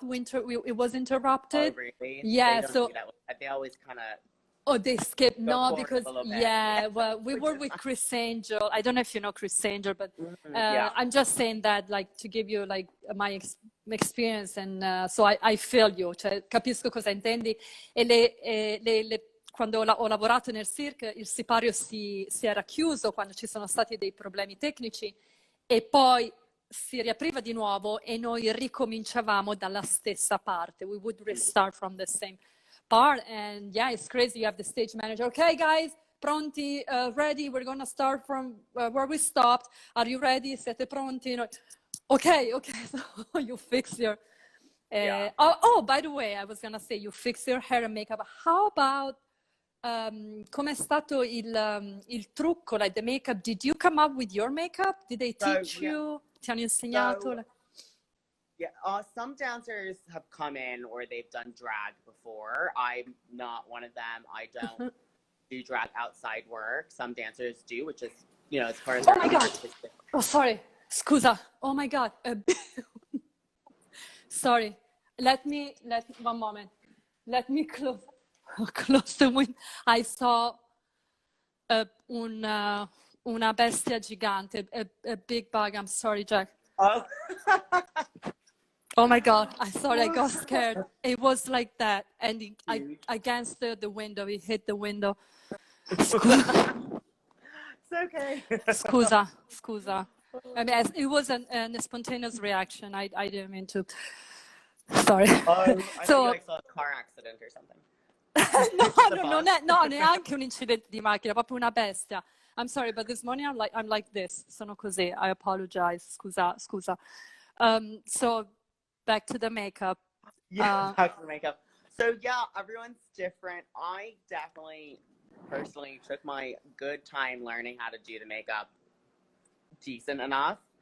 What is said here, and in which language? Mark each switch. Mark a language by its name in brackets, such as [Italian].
[English] It was interrupted. Oh, really? Yeah, so they always kind of... Oh, they skip. No, because well, we were with Chris Angel. I don't know if you know Chris Angel, but I'm just saying that, like, to give you like my experience, and so I feel you. [Italian] Cioè, capisco cosa intendi. E quando ho lavorato nel cirque, il sipario si era chiuso quando ci sono stati dei problemi tecnici, e poi si riapriva di nuovo e noi ricominciavamo dalla stessa parte. [English] We would restart from the same part, and yeah, it's crazy. You have the stage manager. Okay, guys, [Italian] pronti, [English] ready? We're gonna start from where we stopped. Are you ready? [Italian] Siete pronti? [English] No. Okay. So you fix your. Oh, by the way, I was gonna say you fix your hair and makeup. How about [Italian] com'è stato il trucco, [English] like the makeup? Did you come up with your makeup? Did they teach you? [Italian] Ti hanno insegnato? [English] Some dancers have come in or they've done drag before. I'm not one of them. I don't do drag outside work. Some dancers do, which is, you know, as far as... Oh my God. Oh, sorry. [Italian] Scusa. [English] Oh my God. Sorry. One moment. Let me close the window. I saw [Italian] una bestia gigante, [English] a big bug. I'm sorry, Jack. Oh. Oh my God, I thought I got scared. It was like that. And against the window, it hit the window. It's okay. [Italian] Scusa. [English] I mean, it was a spontaneous reaction. I didn't mean to. Sorry. I think I saw a car accident or something. [Italian] No, neanche un incidente di macchina, proprio una bestia. [English] I'm sorry, but this morning I'm like this. [Italian] Sono così. [English] I apologize. [Italian] Scusa. [English] So back to the makeup. Yeah, back to the makeup. So yeah, everyone's different. I definitely personally took my good time learning how to do the makeup decent enough.